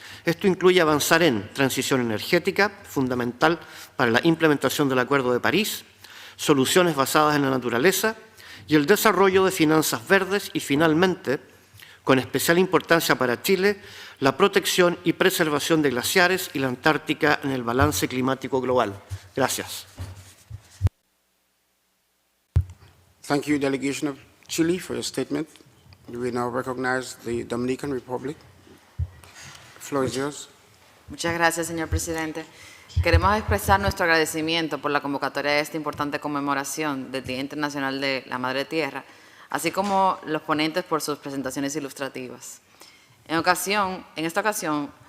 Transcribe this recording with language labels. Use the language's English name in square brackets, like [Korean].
[Spanish] Esto incluye avanzar en transición energética, fundamental para la implementación del Acuerdo de París, soluciones basadas en la naturaleza y el desarrollo de finanzas verdes y, finalmente, con especial importancia para Chile, la protección y preservación de glaciares y la Antártica en el balance climático global. Gracias. [English] Thank you, Delegation of Chile, for your statement. We now recognize the Dominican Republic. The floor is yours. [Spanish] Muchas gracias, señor presidente. Queremos expresar nuestro agradecimiento por la convocatoria de esta importante conmemoración del Día Internacional de la Madre Tierra, así como los ponentes por sus presentaciones ilustrativas. En esta ocasión,